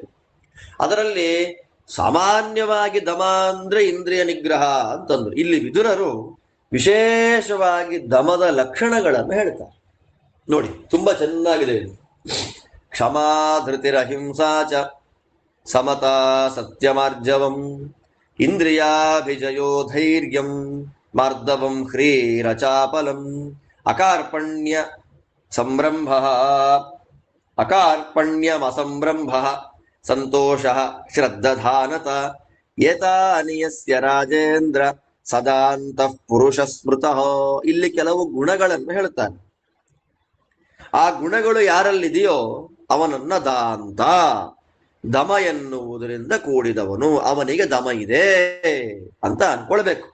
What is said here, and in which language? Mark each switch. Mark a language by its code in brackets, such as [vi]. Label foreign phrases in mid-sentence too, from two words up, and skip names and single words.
[kn] ಅದರಲ್ಲಿ ಸಾಮಾನ್ಯವಾಗಿ ದಮ ಅಂದ್ರೆ ಇಂದ್ರಿಯ ನಿಗ್ರಹ ಅಂತಂದ್ರು. ಇಲ್ಲಿ ವಿದುರರು ವಿಶೇಷವಾಗಿ ದಮದ ಲಕ್ಷಣಗಳನ್ನು ಹೇಳ್ತಾರೆ. ನೋಡಿ, ತುಂಬಾ ಚೆನ್ನಾಗಿದೆ ಇದು. [sa] ಕ್ಷಮಾ ಧೃತಿರಹಿಂಸಾ ಚ ಸಮತಾ ಸತ್ಯಮಾರ್ಜವಂ ಇಂದ್ರಿಯಾಭಿಜಯೋ ಧೈರ್ಯಂ ಮಾರ್ದವಂ ಹ್ರೀರಚಾಪಲಂ ಅಕಾರ್ಪಣ್ಯ ಸಂರಂಭ ಅಕಾರ್ಪಣ್ಯಮಸಂರಂಭ ಸಂತೋಷ ಶ್ರದ್ಧಾನತ ಏತಾನಿ ಯಸ್ಯ ರಾಜೇಂದ್ರ ಸದಾಂತಃ ಪುರುಷ ಸ್ಮೃತಃ. [kn] ಇಲ್ಲಿ ಕೆಲವು ಗುಣಗಳನ್ನು ಹೇಳ್ತಾನೆ. ಆ ಗುಣಗಳು ಯಾರಲ್ಲಿದೆಯೋ ಅವನನ್ನ ದಾಂತ, ದಮ ಎನ್ನುವುದರಿಂದ ಕೂಡಿದವನು, ಅವನಿಗೆ ದಮ ಇದೆ ಅಂತ ಅನ್ಕೊಳ್ಬೇಕು.